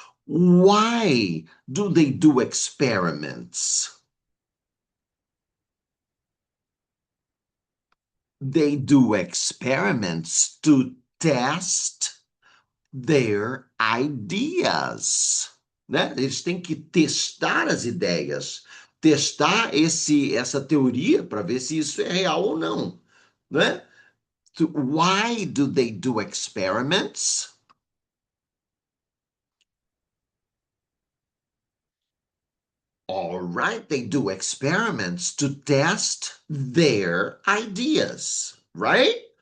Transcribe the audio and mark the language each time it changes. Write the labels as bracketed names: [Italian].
[English] Why do they do experiments? They do experiments to test their ideas, [Portuguese] né? Eles têm que testar as ideias, testar essa teoria para ver se isso é real ou não, né? [English] So why do they do experiments? [Portuguese] All right, [English] they do experiments to test their ideas, right?